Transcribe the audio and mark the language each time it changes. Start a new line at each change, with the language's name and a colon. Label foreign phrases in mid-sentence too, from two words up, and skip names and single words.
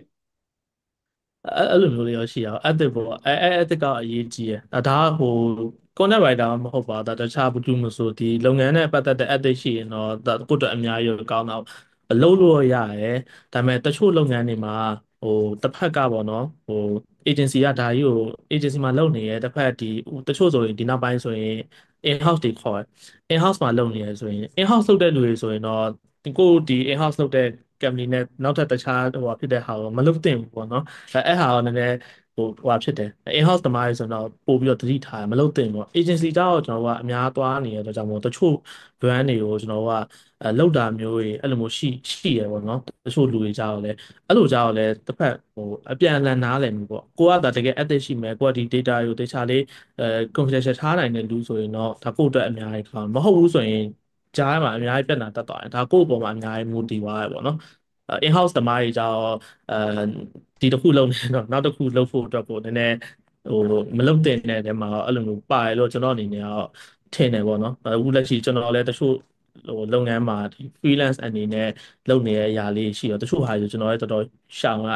Burmese: အဲ့လိုမျိုးလေးရောရှိအောင် active ပေါ့active ကအရေးကြီးတယ်ဒါဟို content writer မဟုတ်ပါဒါတခြားဘူးမဆိုဒီလုပ်ငန်းနဲ့ပတ်သက်တဲ့ active ရှိရင်တော့ဒါကိုယ့်အတွက်အများကြီးကောင်းတော့အလုပ်လို့ရတယ်ဒါပေမဲ့တချို့လုပ်ငန်းတွေမှာဟိုတစ်ဖက်ကပေါ့နော်ဟို agency ကဒါကြီးကို agency မှာလုပ်နေရတစ်ဖက် ဒီတချို့ဆိုရင်ဒီနောက်ပိုင်းဆိုရင်
English: in house
Burmese: တွေခေါ်တယ်
English: in house
Burmese: မှာလုပ်နေရဆိုရင်
English: in house
Burmese: လုပ်တဲ့လူတွေဆိုရင်တော့ကိုဒီ
English: in house
Burmese: လုပ်တဲ့ company နဲ့နောက်ထပ်တခြားဟိုဖြစ်တဲ့ဟာကိုမလုပ်သင့်ဘူးပေါ့နော်အဲ့ဟာကနည်းနည်းဟိုဖြစ်တယ် in house သမားတွေဆိုတော့ပို့ပြီးတော့သတိထားမလုပ်သင့်ဘူး agency တောက်ကျွန်တော်ကအများသွားနေရတော့ကြောင့်မို့တချို့ brand တွေကိုကျွန်တော်ကလောက်တာမျိုးတွေအဲ့လိုမျိုးရှိရပေါ့နော်တချို့လူတွေ ကြောက်လဲအဲ့လိုကြောက်လဲတစ်ဖက်ဟိုအပြန်အလှန်နားလည်မှုပေါ့ကိုကဒါတကယ် ethic ရှိမယ်ကိုကဒီ data ကိုတေချာလေးconfidential ထားနိုင် တဲ့လူဆိုရင်တော့ဒါကိုယ့်အတွက်အများကြီးကောင်းမဟုတ်ဘူးဆိုရင်ကြားမှာအများကြီးပြဿနာတက်သွားတယ်ဒါကိုယ့်အပေါ်မှာအများကြီးမူတည်သွားရပေါ့နော်
English: in house
Burmese: သမားတွေကြောင့်အဲဒီတစ်ခုလုံးနေတော့နောက်တစ်ခုလုံးဖို့အတွက်ကိုနည်းနည်းဟိုမလုပ်တဲ့တဲ့ထဲမှာအဲ့လိုမျိုးပါတယ်လို့ကျွန်တော်အနေနဲ့ကတော့ထင်တယ်ပေါ့နော်အခုလက်ရှိကျွန်တော်လည်းတချို့ဟိုလုပ်ငန်းမှာဒီ freelance အနေနဲ့လုပ်နေတဲ့အရာလေးရှိတော့တချို့ဟာတွေကျွန်တော်လည်းတော်တော်ရှောင်လာ